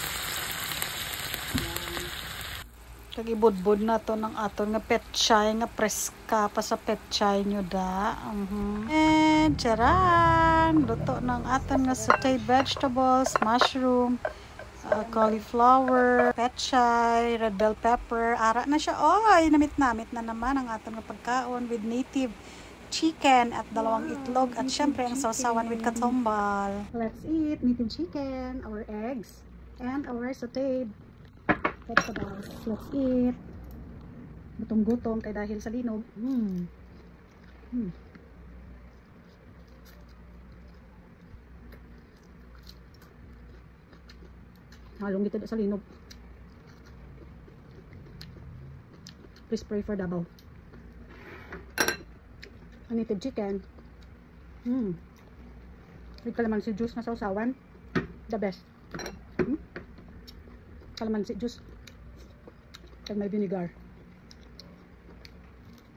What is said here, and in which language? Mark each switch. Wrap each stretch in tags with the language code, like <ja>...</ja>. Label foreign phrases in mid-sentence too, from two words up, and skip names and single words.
<hil>Kag ibudbud na to ng aton nga petchay nga preska pa sa petchay nyo da.</hil> <en>And charan!</en> <hil>Luto ng aton nga</hil> <en>sauteed vegetables,</en> <hil>mushroom, cauliflower, petchay,</hil> <en>red bell pepper.</en> <hil>Ara na siya. Oy, namit-namit na naman ang aton nga pagkaon</hil> <en>with native chicken</en> <tl>at dalawang itlog at syempre</tl> <hil>ang sausawan with katumbal.</hil> <en>Let's eat native chicken, our eggs, and our sauteed vegetables. Let's eat.</en> <hil>Gutom-gutom kay dahil sa linog. Halong dito sa linog.</hil> <en>Please pray for Davao.</en> <hil>Ang</hil> <en>native chicken. With calamansi juice na sausawan. The best. Calamansi juice.</en> <hil>Kag may vinegar.</hil>